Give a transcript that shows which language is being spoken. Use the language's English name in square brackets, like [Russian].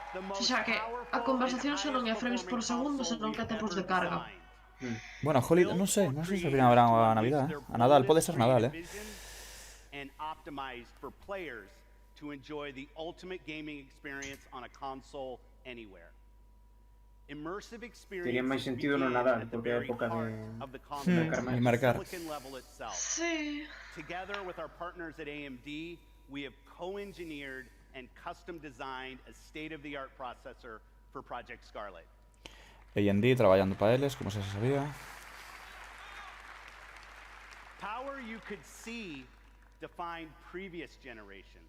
[Galician] O sea que a conversación xa non é frames por segundo, senón que tempos de carga. Bueno, Holiday, non sei se viene a verán ou a Navidad, A Nadal, pode ser Nadal, [English] And optimized for players to enjoy the ultimate gaming experience on a console anywhere. Immersive experience. [Galician] Tería máis sentido no Nadal, porque é época de marcar. Sí. [English] Together with our partners at AMD, we have co-engineered and custom designed a state-of-the-art processor for Project Scarlet. [Galician] AMD traballando para eles, como se sabía. [English] Power you could see defined previous generations.